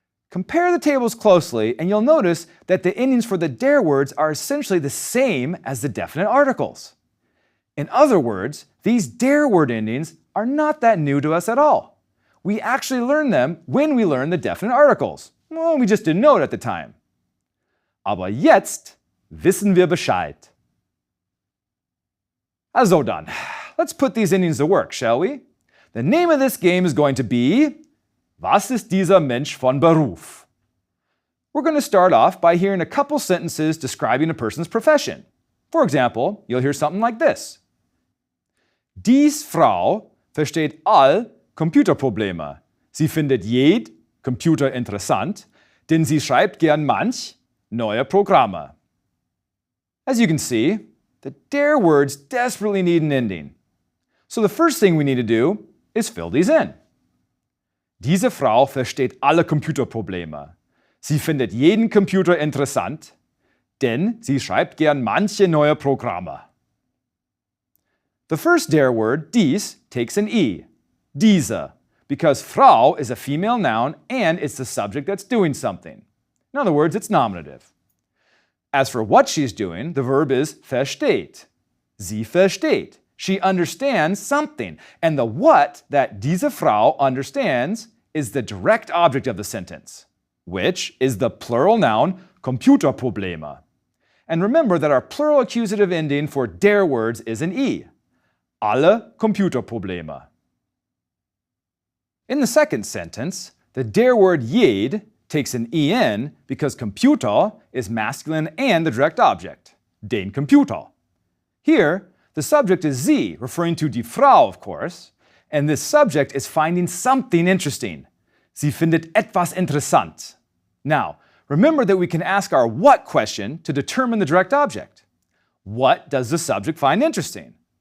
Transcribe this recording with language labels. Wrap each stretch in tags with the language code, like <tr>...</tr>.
<en>Compare the tables closely, and you'll notice that the endings for the der words are essentially the same as the definite articles. In other words, these der word endings are not that new to us at all. We actually learned them when we learned the definite articles. Well, we just didn't know it at the time.</en> <de>Aber jetzt wissen wir Bescheid. Also dann,</de> <en>let's put these endings to work, shall we? The name of this game is going to be</en> <de>Was ist dieser Mensch von Beruf?</de> <en>We're going to start off by hearing a couple sentences describing a person's profession. For example, you'll hear something like this.</en> <de>Dies Frau versteht all Computerprobleme. Sie findet jed Computer interessant, denn sie schreibt gern manch neue Programme.</de> <en>As you can see, the der words desperately need an ending. So the first thing we need to do is fill these in.</en> <de>Diese Frau versteht alle Computerprobleme. Sie findet jeden Computer interessant, denn sie schreibt gern manche neue Programme.</de> <en>The first der word, dies, takes an e, diese, because Frau is a female noun and it's the subject that's doing something. In other words, it's nominative. As for what she's doing, the verb is versteht.</en> <de>Sie versteht.</de> <en>She understands something. And the what that</en> <de>diese Frau</de> <en>understands is the direct object of the sentence, which is the plural noun Computerprobleme. And remember that our plural accusative ending for der words is an e.</en> <de>Alle Computerprobleme.</de> <en>In the second sentence, the der word jed takes an en because Computer is masculine and the direct object,</en> <de>den Computer.</de> <en>Here, the subject is sie, referring to die Frau, of course, and this subject is finding something interesting.</en> <de>Sie findet etwas interessant.</de> <en>Now, remember that we can ask our what question to determine the direct object. What does the subject find interesting?</en>